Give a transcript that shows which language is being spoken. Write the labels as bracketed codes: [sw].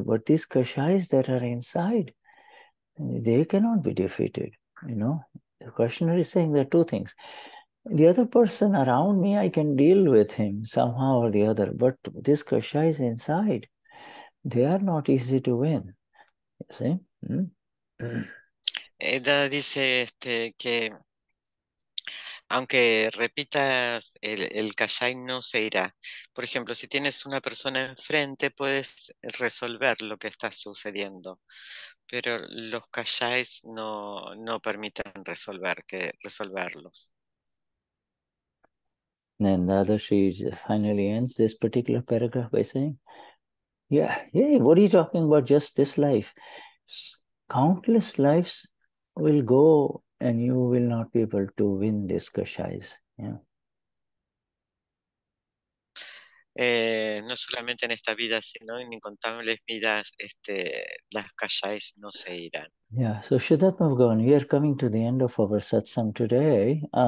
[en] But these kashayas that are inside, they cannot be defeated. The questioner is saying there are two things. The other person around me, I can deal with him somehow or the other, but this kashayas inside, they are not easy to win. You see? [es] Ella dice que aunque repitas el kashaya no se irá. Por ejemplo, si tienes una persona enfrente, puedes resolver lo que está sucediendo, pero los kashayas no permiten resolverlos. [en] And Dadashri finally ends this particular paragraph by saying, yeah, what are you talking about? Just this life. Countless lives will go and you will not be able to win these kashayas. Yeah. [es] No solamente en esta vida, sino en incontables vidas, las kashayas no se irán. [en] Yeah, so Shuddhatma Bhagavan, we are coming to the end of our satsang today.